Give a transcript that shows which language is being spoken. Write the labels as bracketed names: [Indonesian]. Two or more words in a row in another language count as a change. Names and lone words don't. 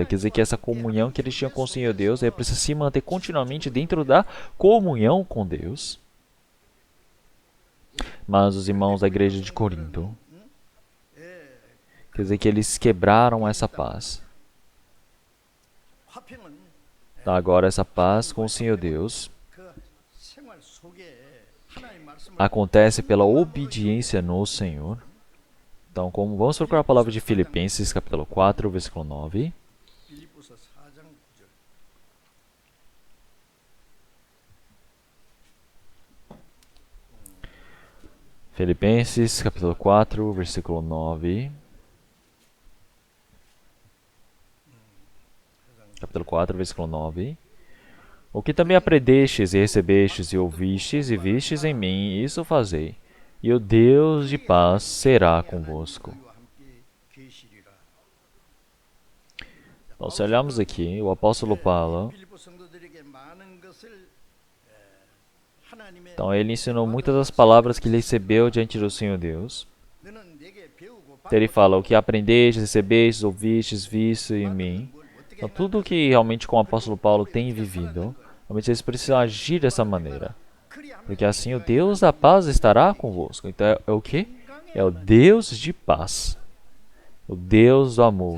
[Portuguese] Quer dizer que essa comunhão que eles tinham com o Senhor Deus precisa se manter continuamente dentro da comunhão com Deus. Mas os irmãos da igreja de Corinto, quer dizer que eles quebraram essa paz. [Korean] 화평은 [Portuguese] Então agora essa paz com o Senhor Deus [Korean] 그 생활 속에 하나님 말씀을 [Portuguese] acontece pela obediência no Senhor. Então, como vamos procurar a palavra de Filipenses, capítulo 4, versículo 9. [Korean] 빌립보서 4장 9절 [Portuguese] Filipenses, capítulo 4, versículo 9. Capítulo 4, versículo 9. O que também aprendestes e recebestes e ouvistes e vistes em mim, isso fazei, e o Deus de paz será convosco. [Korean] 너희와 함께 계시리라. [Portuguese] Então, se olharmos aqui, o apóstolo Paulo, [Korean] 빌립보 성도들에게 많은 것을 하나님의 [Portuguese] então ele ensinou muitas das palavras que ele recebeu diante do Senhor Deus. [Korean] 너는 내게 배우고 [Portuguese] Então, ele fala, o que aprendestes, recebestes, ouvistes, vistes em mim. Então, tudo que realmente com o apóstolo Paulo tem vivido, realmente eles precisam agir dessa maneira. Porque assim o Deus da paz estará convosco. Então é o que? É o Deus de paz. O Deus do amor.